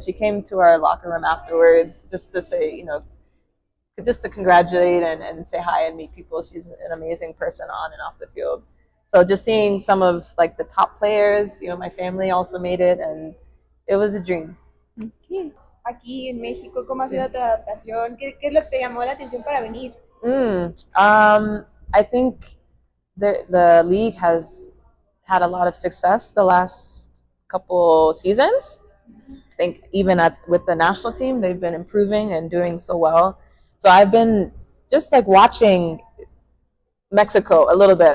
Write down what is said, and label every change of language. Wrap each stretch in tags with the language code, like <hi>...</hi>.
<en>She came to our locker room afterwards just to say, just to congratulate and say hi and meet people. She's an amazing person on and off the field. So just seeing some of like the top players, my family also made it, and it was a dream. Okay.</en> <es>Aquí en México, ¿cómo ha sido tu adaptación? ¿Qué es lo que te llamó la atención para venir?</es> <en>I think the league has had a lot of success the last couple seasons. I think even with the national team, they've been improving and doing so well. So I've been just like watching Mexico a little bit.</en>